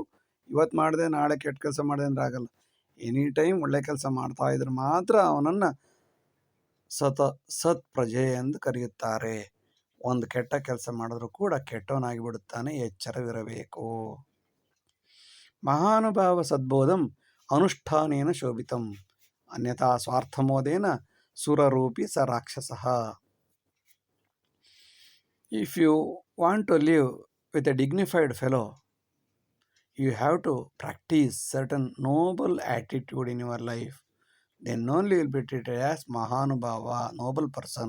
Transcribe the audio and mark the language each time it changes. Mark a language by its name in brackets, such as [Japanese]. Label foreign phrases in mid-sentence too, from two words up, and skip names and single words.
[Kannada] ಇವತ್ತು ಮಾಡಿದೆ ನಾಳೆ ಕೆಟ್ಟ ಕೆಲಸ ಮಾಡಿದೆ ಅಂದರೆ ಆಗಲ್ಲ. [English] any time [Kannada] ಒಳ್ಳೆ ಕೆಲಸ ಮಾಡ್ತಾ ಇದ್ರೆ ಮಾತ್ರ ಅವನನ್ನು ಸತ್ ಪ್ರಜೆ ಎಂದು ಕರೆಯುತ್ತಾರೆ. ಒಂದು ಕೆಟ್ಟ ಕೆಲಸ ಮಾಡಿದ್ರೂ ಕೂಡ ಕೆಟ್ಟವನಾಗಿ ಬಿಡುತ್ತಾನೆ. [Sanskrit] ಎಚ್ಚರವಿರಬೇಕು. ಮಹಾನುಭಾವ ಸದ್ಬೋಧಂ ಅನುಷ್ಠಾನೇನ ಶೋಭಿತಂ, ಅನ್ಯಥಾ ಸ್ವಾರ್ಥಮೋದೇನ ಸುರರೂಪಿ ಸ ರಾಕ್ಷಸಃ. [English] If you want to live with a dignified fellow, you have to practice certain noble attitude in your life. Then only you will be treated as Mahanubhava, noble person.